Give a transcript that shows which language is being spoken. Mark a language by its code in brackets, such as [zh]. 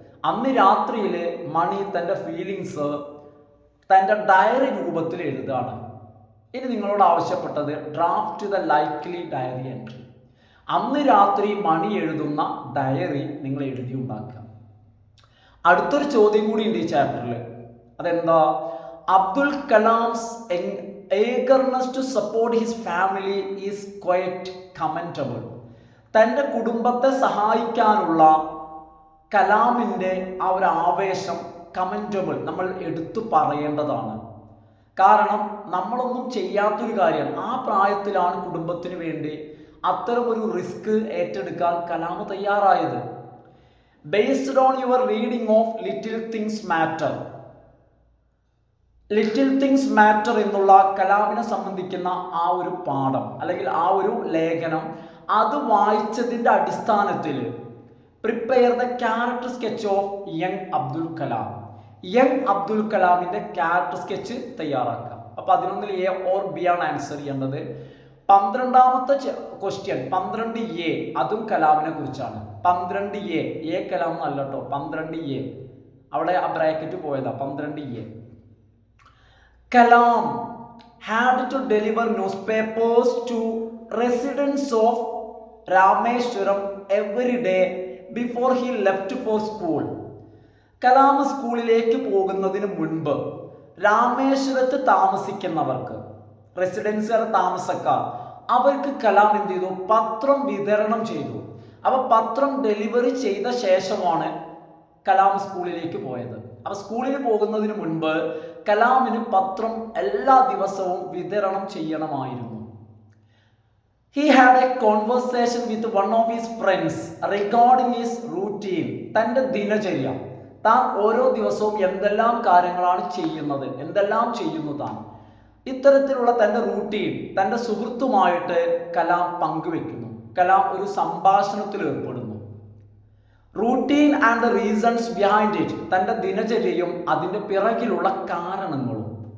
[ml] അന്ന് രാത്രിയിൽ മണി തൻ്റെ ഫീലിങ്സ് തൻ്റെ ഡയറി രൂപത്തിൽ എഴുതാണ്. ഇനി നിങ്ങളോട് ആവശ്യപ്പെട്ടത് [en] Draft the likely diary entry. [ml] അന്ന് രാത്രി മണി എഴുതുന്ന ഡയറി നിങ്ങൾ എഴുതി ഉണ്ടാക്കുക. അടുത്തൊരു ചോദ്യം കൂടി ഉണ്ട് ഈ ചാപ്റ്ററിൽ. അതെന്താ? [en] Abdul Kalam's eagerness to support his family is quite commendable. [ml] തൻ്റെ കുടുംബത്തെ സഹായിക്കാനുള്ള കലാമിൻ്റെ ആ ഒരു ആവേശം കമൻറ്റബിൾ, നമ്മൾ എടുത്തു പറയേണ്ടതാണ്. കാരണം നമ്മളൊന്നും ചെയ്യാത്തൊരു കാര്യം, ആ പ്രായത്തിലാണ് കുടുംബത്തിന് വേണ്ടി അത്തരമൊരു റിസ്ക് ഏറ്റെടുക്കാൻ കലാം തയ്യാറായത്. [en] Based on your reading of little things matter. [ml] Little things matter എന്നുള്ള കലാമിനെ സംബന്ധിക്കുന്ന ആ ഒരു പാഠം അല്ലെങ്കിൽ ആ ഒരു ലേഖനം, അത് വായിച്ചതിൻ്റെ അടിസ്ഥാനത്തിൽ [en] Prepare the character sketch of young Abdul Kalam. [ml] Young Abdul കലാമിൻ്റെ character sketch തയ്യാറാക്കാം. അപ്പോൾ 11 A or B ആണ് ആൻസർ ചെയ്യേണ്ടത്. 12ാമത്തെ ക്വസ്റ്റ്യൻ 12A, അതും കലാമിനെ കുറിച്ചാണ്. 12A കലാം എന്നല്ല കേട്ടോ, 12A അവിടെ ആ ബ്രാക്കറ്റ് പോയതാ. [en] 12A Kalam had to deliver newspapers to residents of Rameshwaram every day before he left for school. [ml] Kalam സ്കൂളിലേക്ക് പോകുന്നതിന് മുൻപ് രാമേശ്വരത്ത് താമസിക്കുന്നവർക്ക്, റെസിഡൻസ് താമസക്കാർ, അവർക്ക് കലാം എന്ത് ചെയ്തു? പത്രം വിതരണം ചെയ്തു. അപ്പോൾ പത്രം ഡെലിവറി ചെയ്ത ശേഷമാണ് കലാം സ്കൂളിലേക്ക് പോയത്. അപ്പോൾ സ്കൂളിൽ പോകുന്നതിന് മുൻപ് കലാമിന് പത്രം എല്ലാ ദിവസവും വിതരണം ചെയ്യണമായിരുന്നു. [en] He had a conversation with one of his friends regarding his routine. [ml] തൻ്റെ ദിനചര്യ, താൻ ഓരോ ദിവസവും എന്തെല്ലാം കാര്യങ്ങളാണ് ചെയ്യുന്നത്, എന്തെല്ലാം ചെയ്യുന്നു താൻ, ഇത്തരത്തിലുള്ള തൻ്റെ റൂട്ടീൻ തൻ്റെ സുഹൃത്തുമായിട്ട് കലാം പങ്കുവെക്കുന്നു. കലാം ഒരു സംഭാഷണത്തിൽ ഏർപ്പെടുന്നു. [en] routine and the reasons behind it, [ml] തൻ്റെ ദിനചര്യയും അതിൻ്റെ പിറകിലുള്ള കാരണങ്ങളും.